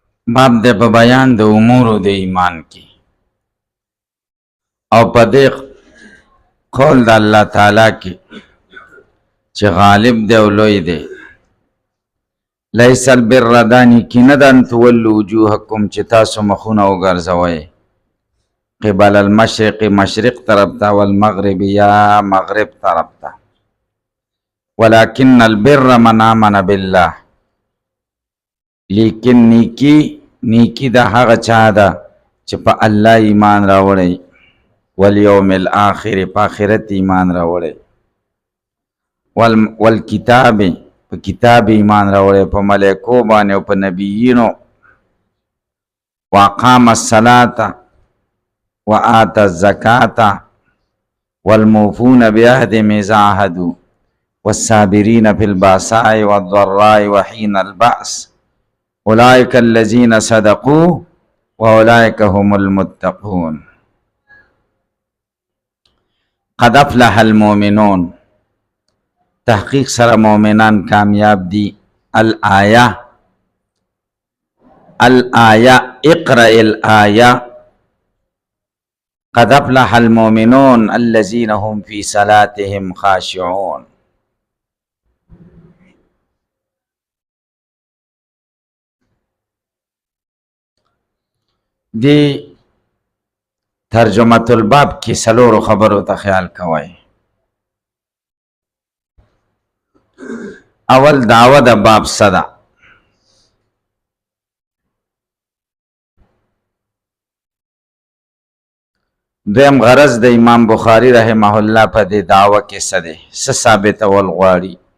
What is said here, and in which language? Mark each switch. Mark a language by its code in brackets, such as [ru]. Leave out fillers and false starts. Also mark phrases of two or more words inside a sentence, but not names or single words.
[ps] باب د په بیان د امور د ایمان کې او په دې قول د الله تعالی کې چې غالب دی او لوی دی. [ar] لیس البر [ps] دانی کې نه ده [ar] ان تولوا وجوهکم [ps] چې تاسو مخونه وګرځوئ [ar] قبل المشرق [ps] مشرق طرف ته والمغرب یا مغرب طرف ته، [ar] ولكن البر من آمن بالله، [ps] لیکن نیکی دا هغه چا ده چې په الله ایمان راوړی، [ar] والیوم الاخر [ps] په آخرت ایمان راوړی، والکتاب په کتاب ایمان راوړی، په ملائکو باندې او په نبیینو، [ar] واقام الصلاة وآت الزکاة والموفون بعهدهم اذا عاهدوا والصابرین فی البأساء والضراء وحین البأس اولئک الذین صدقوا واولئک هم المتقون. قد افلح المؤمنون، [ps] تحقیق سره مؤمنان کامیاب دي. [ar] الآیه اقرأ الآیه قد افلح المؤمنون الذين هم في صلاتهم خاشعون. [ps] دی ترجمه الباب کې سلورو خبرو ته خیال کوئ. اول دعوه د باب صدا، دویم غرض د امام بخاری [ar] رحمه الله [ps] په دې دعوه کې څه دی، څه ثابتول غواړي.